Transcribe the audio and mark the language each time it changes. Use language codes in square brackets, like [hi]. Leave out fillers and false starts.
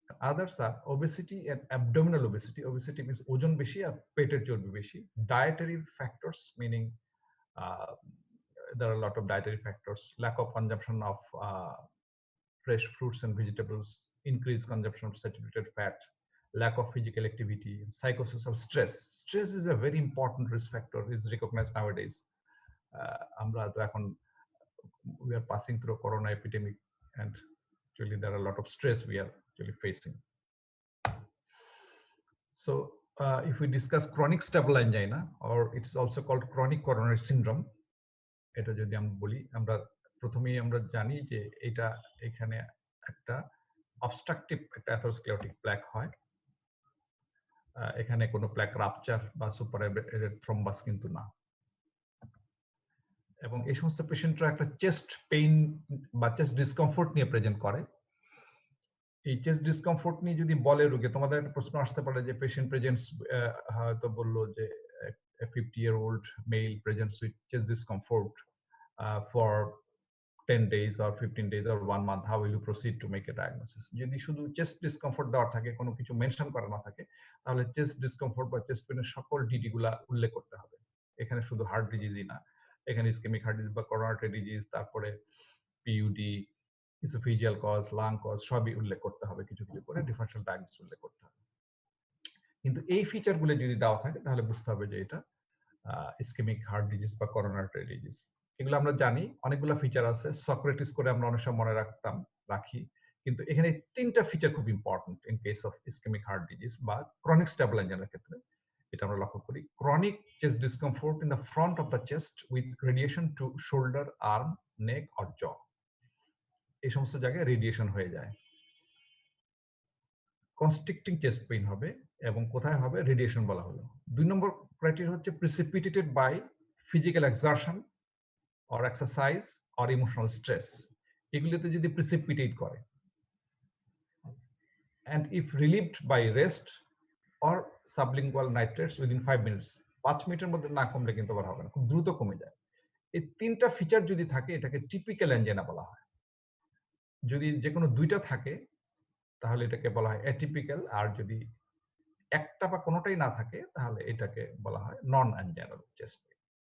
[en] Others are obesity and abdominal obesity. Obesity means [bn] ওজন বেশি আর পেটের চর্বি বেশি. [en] Dietary factors, meaning there are a lot of dietary factors: lack of consumption of fresh fruits and vegetables, increased consumption of saturated fat, lack of physical activity, psychosocial stress. Stress is a very important risk factor, is recognized nowadays. [bn] আমরা তো এখন [en] we are passing through a corona epidemic, and actually there are a lot of stress we are actually facing. So if we discuss chronic stable angina, or it is also called chronic coronary syndrome, [bn] এটা যদি আমরা বলি, আমরা প্রথমেই আমরা জানি যে এটা এখানে একটা অবস্ট্রাকটিভ একটা অ্যাথেরোস্ক্লেরোটিক প্ল্যাক হয়। এখানে কোনো প্ল্যাক রাপচার বা সুপারএডেড থ্রম্বাস কিন্তু না। এবং এই সমস্ত পেশেন্টরা একটা চেস্ট পেইন বা চেস্ট ডিসকমফোর্ট নিয়ে প্রেজেন্ট করে। এই চেস্ট ডিসকমফোর্ট নিয়ে যদি বলে রোগী, তোমাদের একটা প্রশ্ন আসতে পারে যে পেশেন্ট প্রেজেন্টস, হয়তো বললো যে [en] 50-year-old male presents with chest discomfort for 10 days or 15 days or 1 month, how will you proceed to make a diagnosis? [bn] যদি শুধু চেস্ট ডিসকমফোর্ট দেওয়া থাকে, কোনো কিছু মেনশন করা না থাকে, তাহলে চেস্ট ডিসকমফোর্ট বা চেস্ট পেনের সকল ডিটি গুলা উল্লেখ করতে হবে। এখানে শুধু হার্ট ডিজিজই না, এখানে ইসকেমিক হার্ট ডিজিজ বা করোনারি ডিজিজ, তারপরে PUD, oesophageal cause, lung cause, সবই উল্লেখ করতে হবে, কিছু কিছু করে ডিফারেনশিয়াল ডায়াগনোসিস উল্লেখ করতে হবে। কিন্তু এই ফিচারগুলো যদি দেওয়া থাকে তাহলে বুঝতে হবে যে এটা ইসকেমিক হার্ট ডিজিজ বা করোনারি ডিজিজ। এগুলো আমরা জানি, অনেকগুলো ফিচার আছে, সক্রেটিস করে আমরা অনেক সময় মনে রাখি, কিন্তু এখানে তিনটা ফিচার খুব important in case of ischemic heart disease বা ক্রনিক স্টেবল অ্যাঞ্জিনার ক্ষেত্রে। এটা আমরা লক্ষ্য করি: [en] Chronic chest discomfort in the front of the chest with radiation to shoulder, arm, neck or jaw. [bn] এই সমস্ত জায়গায় রেডিয়েশন হয়ে যায়। কনস্ট্রিক্টিং চেস্ট পেইন হবে, এবং কোথায় হবে? রেডিয়েশন বলা হলো। 2 নম্বর ক্রাইটেরিয়া হচ্ছে [en] Precipitated by physical exertion or exercise or emotional stress. [bn] এগুলোতে যদি [en] precipitate করে, and if relieved by rest or sublingual nitrates within 5 minutes, [bn] 5 মিনিটের মধ্যে না কমলে কিন্তু আবার হবে না। খুব দ্রুত কমে যায়। এই ৩ টা ফিচার যদি থাকে এটাকে টিপিক্যাল অ্যাঞ্জিনা বলা হয়। যদি যেকোনো ২ টা থাকে তাহলে এটাকে বলা হয় অ্যাটিপিক্যাল। আর যদি একটা বা কোনটাই না থাকে তাহলে এটাকে বলা হয় নন অ্যাঞ্জাইনাল চেস্ট পেইন।